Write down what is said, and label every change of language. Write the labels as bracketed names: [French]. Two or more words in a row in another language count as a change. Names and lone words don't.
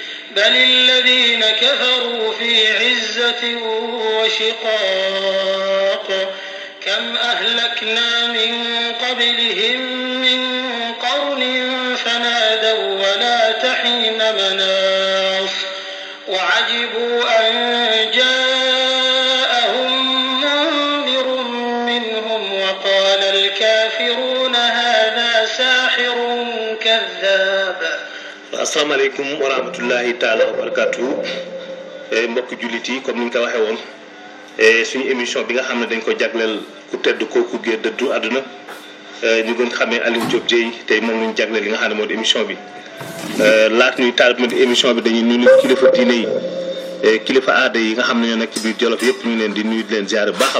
[Arabic] بل الذين كفروا في عزة وشقاق كم أهلكنا من قبلهم من قرن فنادوا ولا تحين مناص وعجبوا أن جاءهم منذر منهم وقال الكافرون هذا ساحر كذاب. السلام عليكم ورحمة الله تعالى وبركاته. [Wolof] Mbokk jullit yi comme ni ñu ko waxee woon suñu émission bi nga xam ne dañ ko jagleel ku tedd kooku gee dëddu àdduna ñu gën xamee Alioune Diop Dieye tey moom lañu jagleel li nga xam ne moo di émission bi laata ñuy taal ma di émission bi dañuy nuyu kilifa diine yi kilifa aada yi nga xam ne ñoo nekk ci biir Jolof yëpp ñu leen di nuyu di leen ziare baax a